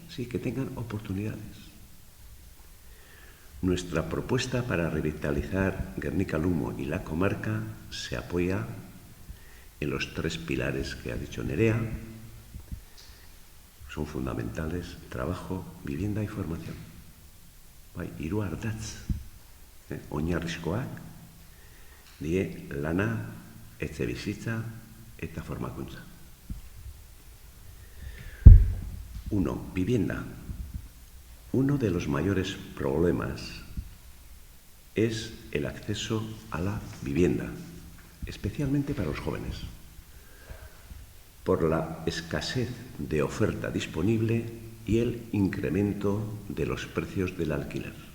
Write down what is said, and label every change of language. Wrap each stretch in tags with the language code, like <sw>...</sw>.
<es>Sí, que tengan oportunidades. Nuestra propuesta para revitalizar Gernika Lumo y la comarca se apoya en los 3 pilares que ha dicho Nerea. Son fundamentales: trabajo, vivienda y formación.</es> <eu>Hiru ardatz, oinarrizkoak, die lana, etxebizitza eta formakuntza.</eu> <es>1. Vivienda. Uno de los mayores problemas es el acceso a la vivienda, especialmente para los jóvenes, por la escasez de oferta disponible y el incremento de los precios del alquiler.</es>